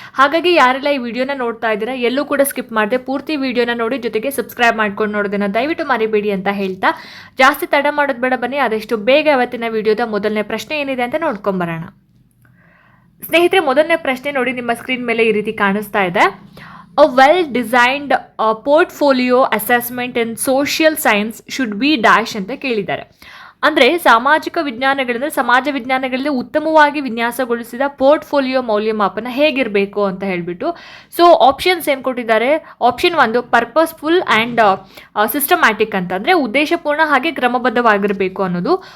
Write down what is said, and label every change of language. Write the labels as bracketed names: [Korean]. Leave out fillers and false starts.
[Kannada] ಹಾಗಾಗಿ ಯಾರೆಲ್ಲ ಈ ವಿಡಿಯೋನ ನೋಡ್ತಾ ಇದ್ದೀರಾ ಎಲ್ಲೂ ಕೂಡ ಸ್ಕಿಪ್ ಮಾಡದೆ ಪೂರ್ತಿ ವಿಡಿಯೋನ ನೋಡಿ, ಜೊತೆಗೆ ಸಬ್ಸ್ಕ್ರೈಬ್ ಮಾಡ್ಕೊಂಡು ನೋಡೋದನ್ನ ದಯವಿಟ್ಟು ಮರಿಬೇಡಿ ಅಂತ ಹೇಳ್ತಾ ಜಾಸ್ತಿ ತಡ ಮಾಡೋದು ಬೇಡ, ಬನ್ನಿ ಆದಷ್ಟು ಬೇಗ ಇವತ್ತಿನ ವಿಡಿಯೋದ ಮೊದಲನೇ ಪ್ರಶ್ನೆ ಏನಿದೆ ಅಂತ ನೋಡ್ಕೊಂಬರೋಣ. ಸ್ನೇಹಿತರೆ, ಮೊದಲನೇ ಪ್ರಶ್ನೆ ನೋಡಿ, ನಿಮ್ಮ ಸ್ಕ್ರೀನ್ ಮೇಲೆ ಈ ರೀತಿ ಕಾಣಿಸ್ತಾ ಇದೆ. [English] A well-designed portfolio assessment in social science should be dash [Kannada] ಅಂತ ಕೇಳಿದ್ದಾರೆ. ಅಂದರೆ ಸಾಮಾಜಿಕ ವಿಜ್ಞಾನಗಳಿಂದ ಸಮಾಜ ವಿಜ್ಞಾನಗಳಲ್ಲಿ ಉತ್ತಮವಾಗಿ ವಿನ್ಯಾಸಗೊಳಿಸಿದ ಪೋರ್ಟ್ಫೋಲಿಯೋ ಮೌಲ್ಯಮಾಪನ ಹೇಗಿರಬೇಕು ಅಂತ ಹೇಳಿಬಿಟ್ಟು. ಸೊ ಆಪ್ಷನ್ಸ್ ಏನು ಕೊಟ್ಟಿದ್ದಾರೆ? ಆಪ್ಷನ್ 1 [English] purposeful and systematic [Kannada] ಅಂತಂದರೆ ಉದ್ದೇಶಪೂರ್ಣ ಹಾಗೆ ಕ್ರಮಬದ್ಧವಾಗಿರಬೇಕು ಅನ್ನೋದು.